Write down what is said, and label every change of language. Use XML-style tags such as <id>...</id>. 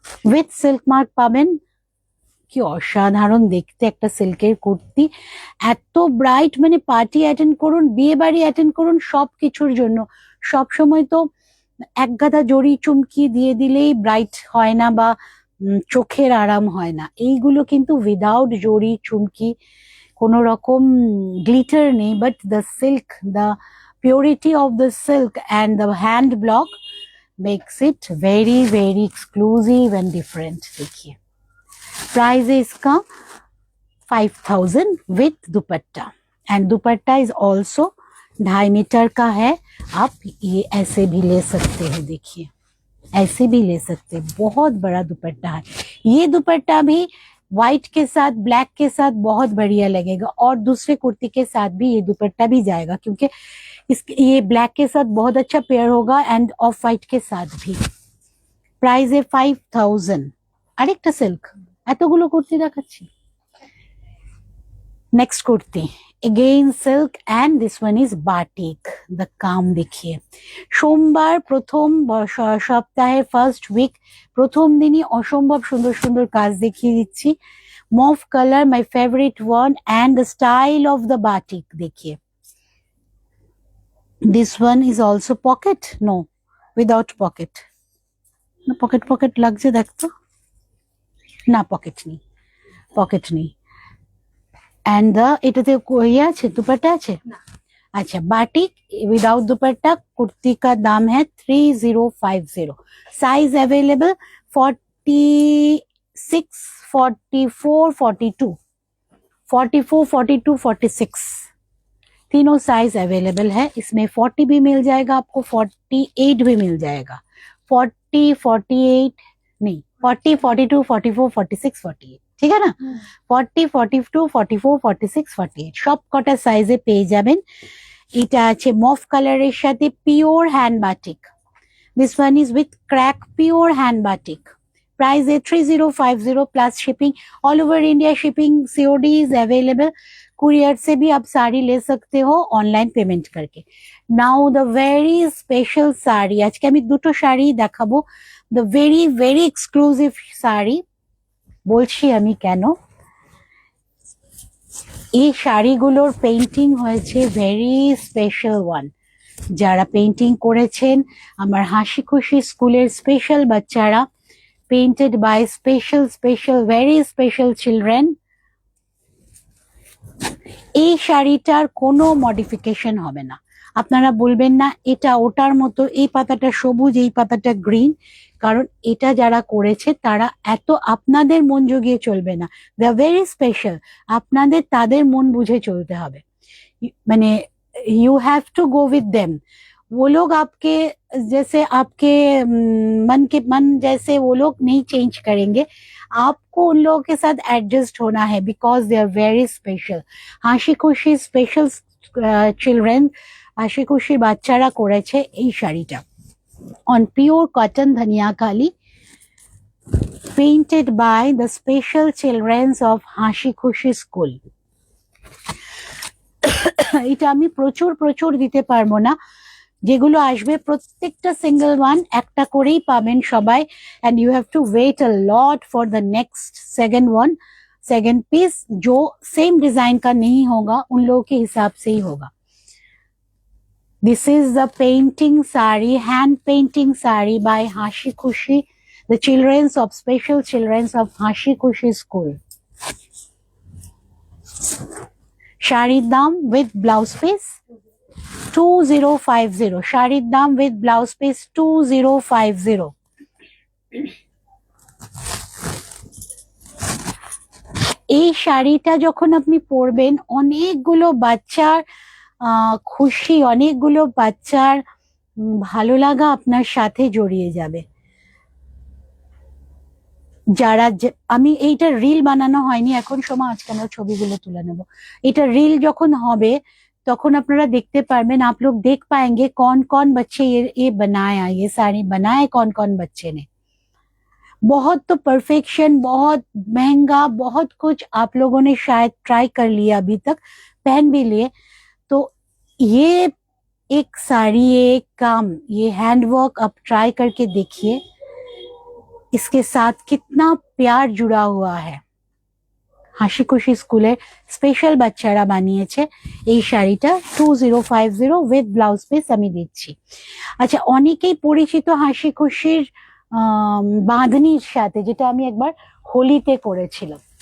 <bn>With silk mark পাবেন। কি অসাধারণ দেখতে একটা সিল্কের কুর্তি, এত ব্রাইট, মানে পার্টি অ্যাটেন্ড করুন, বিয়ে বাড়ি অ্যাটেন্ড করুন, সব কিছুর জন্য। সব সময় তো এক গাদা জড়ি চুমকি দিয়ে দিলেই ব্রাইট হয় না বা চোখের আরাম হয় না। এইগুলো কিন্তু উইদাউট জড়ি চুমকি, কোনো রকম গ্লিটার নেই,</bn> <en>But the silk, the purity of the silk and the hand block makes it very very exclusive and different।</en> <hi>देखिए प्राइस है इसका 5000 with dupatta,</hi> <en>and dupatta is also</en> <hi>2.5 metre का है। आप ये ऐसे भी ले सकते हैं, देखिए ऐसे भी ले सकते हैं, बहुत बड़ा दुपट्टा है। ये दुपट्टा भी व्हाइट के साथ, ब्लैक के साथ बहुत बढ़िया लगेगा, और दूसरे कुर्ती के साथ भी ये दुपट्टा भी जाएगा, क्योंकि ये ब्लैक के साथ बहुत अच्छा पेयर होगा, एंड ऑफ व्हाइट के साथ भी। प्राइस है 5000।</hi> <bn>আরেকটা সিল্ক, এতগুলো কুর্তি দেখাচ্ছি।</bn> <en>Next kurti again silk and this one is batik.</en> <hi>The काम देखिए,</hi> <bn>সোমবার প্রথম সপ্তাহে ফার্স্ট উইক, প্রথম দিনই অসম্ভব সুন্দর সুন্দর কাজ দেখিয়ে দিচ্ছি।</bn> <en>Mauve colour my favourite one, and the style of the batik देखिए। This one is also pocket, no without pocket, pocket pocket</en> <bn>লাগছে দেখতো না, পকেট নেই,</bn> <en>Pocket নেই।</en> <bn>एंड द এটাতে ইয়ে আছে, দুপাট্টা আছে?</bn> <hi>अच्छा, बाटिक विदाउट दुपट्टा कुर्ती का दाम है 3050। साइज अवेलेबल 46, 44, 42, 44, 42, 46 तीनों साइज अवेलेबल है। इसमें 40 भी मिल जाएगा आपको, 48 भी मिल जाएगा, 40, 48 नहीं, 40, 42, 44, 46, 48,</hi> <bn>ঠিক আছে না? 40, 42, 44, 46, 48 সব কটা সাইজে পেয়ে যাবেন। এটা আছে মফ কালারের সাথে pure hand batik.</bn> <en>This one is with crack pure hand batik.</en> <hi>Price है 3050 plus shipping, all over India shipping, COD is available. Courier से भी आप साड़ी ले सकते हो ऑनलाइन पेमेंट करके।</hi> <en>now the very special sari,</en> <hi>आज के</hi> <bn>আমি দুটো শাড়ি দেখাবো।</bn> <en>the very very exclusive sari,</en> <bn>বলছি আমি কেন। এই শাড়িগুলোর পেইন্টিং হয়েছে ভেরি স্পেশাল ওয়ান। যারা পেইন্টিং করেছেন আমার হাসি খুশি স্কুলের স্পেশাল বাচ্চারা,</bn> <en>Painted by special special very special children.</en> <bn>এই শাড়িটার কোনো মডিফিকেশন হবে না, আপনারা বলবেন না এটা ওটার মতো, এই পাতাটা সবুজ এই পাতাটা গ্রিন, কারণ এটা যারা করেছে তারা এত আপনাদের মন জুগিয়ে চলবে না,</bn> <en>They are very special.</en> <bn>আপনাদের তাদের মন বুঝে চলতে হবে, মানে</bn> <en>You have to go with them.</en> <hi>वो लोग आपके जैसे, आपके मन जैसे वो लोग नहीं चेंज करेंगे, आपको उन लोगों के साथ एडजस्ट होना है,</hi> <en>Because they are very special.</en> <bn>হাসি খুশি স্পেশাল চিলড্রেন, হাসি খুশি বাচ্চারা করেছে এই শাড়িটা</bn> <en>on pure cotton</en> <bn>Dhaniakhali,</bn> <en>painted by the special children of</en> <bn>হাসি খুশি স্কুল। এটা আমি প্রচুর প্রচুর দিতে পারবো না, যেগুলো আসবে প্রত্যেকটা সিঙ্গেল ওয়ান একটা করেই পাবেন সবাই,</bn> <en>and you have to wait a lot for the next second piece,</en> <hi>जो सेम डिजाइन का नहीं होगा, उन लोगों के हिसाब से ही होगा।</hi> <en>this is the painting sari,</en> <hi>hand painting sari bye हाशी खुशी।</hi> <en>the children's of special children's of Hashi Khushi School.</en> <bn>শাড়ির দাম with blouse piece 2050, শাড়ির দাম with blouse piece 2050। এই শাড়িটা যখন আপনি পরবেন অনেকগুলো বাচ্চার খুশি, অনেকগুলো বাচ্চার ভালো লাগা আপনার সাথে জড়িয়ে যাবে। যারা আমি এইটা রিল বানানো হয়নি এখন, সময় আজকে আমরা ছবিগুলো তুলে নেব। এটা রিল যখন হবে তখন আপনারা দেখতে পারবেন,</bn> <hi>आप लोग देख पाएंगे कौन कौन बच्चे ये बनाया, ये साड़ी बनाए कौन कौन बच्चे ने। बहुत तो परफेक्शन, बहुत महंगा, बहुत कुछ आप लोगों ने शायद ट्राई कर लिया अभी तक, पहन भी लिए। तो ये एक साड़ी, एक काम, ये हैंडवर्क आप ट्राई करके देखिए, इसके साथ कितना प्यार जुड़ा हुआ है।</hi> <bn>হাসি খুশি স্কুলের স্পেশাল বাচ্চারা বানিয়েছে এই শাড়িটা 2050 উইথ ব্লাউজ পিস আমি দিচ্ছি। আচ্ছা, অনেকেই পরিচিত হাসি খুশির বাঁধনির সাথে, যেটা আমি একবার হোলিতে করেছিলাম।</bn>